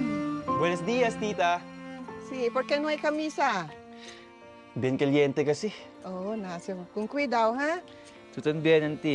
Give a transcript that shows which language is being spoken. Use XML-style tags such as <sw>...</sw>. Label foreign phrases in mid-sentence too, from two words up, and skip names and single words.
<es>Buenos días, tita. Sí, ¿por qué no hay camisa? Bien caliente kasi.</es> <tl>Oh, nasa.</tl> <es>Con cuidado, ha? Tú también, auntie.</es>